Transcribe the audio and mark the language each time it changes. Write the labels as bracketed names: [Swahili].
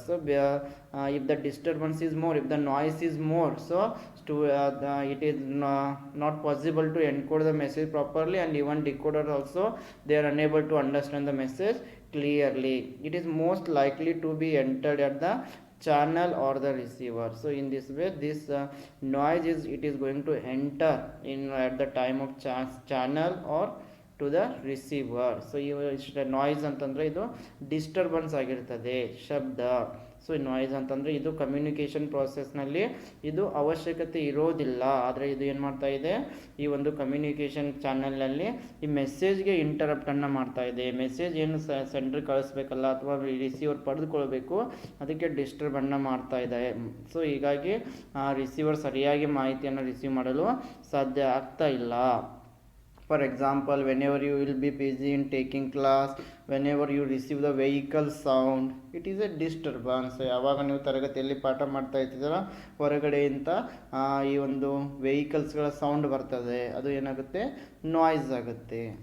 [English] So if the disturbance is more, if the noise is more, so it is not possible to encode the message properly, and even decoder also they are unable to understand the message clearly. It is most likely to be entered at the channel or the receiver. So in this way, this noise is going to enter in at the time of channel or to the receiver. [Kannada] So ಇಷ್ಟು noise ಅಂತಂದರೆ ಇದು disturbance ಆಗಿರ್ತದೆ, ಶಬ್ದ. So noise ಅಂತಂದರೆ ಇದು communication ಪ್ರಾಸೆಸ್ನಲ್ಲಿ ಇದು ಅವಶ್ಯಕತೆ ಇರೋದಿಲ್ಲ, ಆದರೆ ಇದು ಏನು ಮಾಡ್ತಾ ಇದೆ, ಈ ಒಂದು ಕಮ್ಯುನಿಕೇಷನ್ ಚಾನಲ್ನಲ್ಲಿ ಈ ಮೆಸೇಜ್ಗೆ ಇಂಟರಪ್ಟನ್ನು ಮಾಡ್ತಾ ಇದೆ. ಮೆಸೇಜ್ ಏನು ಸೆಂಡರ್ ಕಳಿಸ್ಬೇಕಲ್ಲ ಅಥವಾ ರಿಸೀವರ್ ಪಡೆದುಕೊಳ್ಬೇಕು, ಅದಕ್ಕೆ ಡಿಸ್ಟರ್ಬನ್ನು ಮಾಡ್ತಾ ಇದೆ. ಸೊ ಹೀಗಾಗಿ ರಿಸೀವರ್ ಸರಿಯಾಗಿ ಮಾಹಿತಿಯನ್ನು ರಿಸೀವ್ ಮಾಡಲು ಸಾಧ್ಯ ಆಗ್ತಾ ಇಲ್ಲ. [English] For example, whenever you will be busy in taking class, whenever you receive the vehicle sound, it is a disturbance. [Kannada] ಯಾವಾಗ ನೀವು ತರಗತಿಯಲ್ಲಿ ಪಾಠ ಮಾಡ್ತಾ ಇರ್ತೀರ, ಹೊರಗಡೆಯಿಂದ ಈ ಒಂದು ವೆಹಿಕಲ್ಸ್ಗಳ ಸೌಂಡ್ ಬರ್ತದೆ, ಅದು ಏನಾಗುತ್ತೆ, ನಾಯ್ಸ್ ಆಗುತ್ತೆ.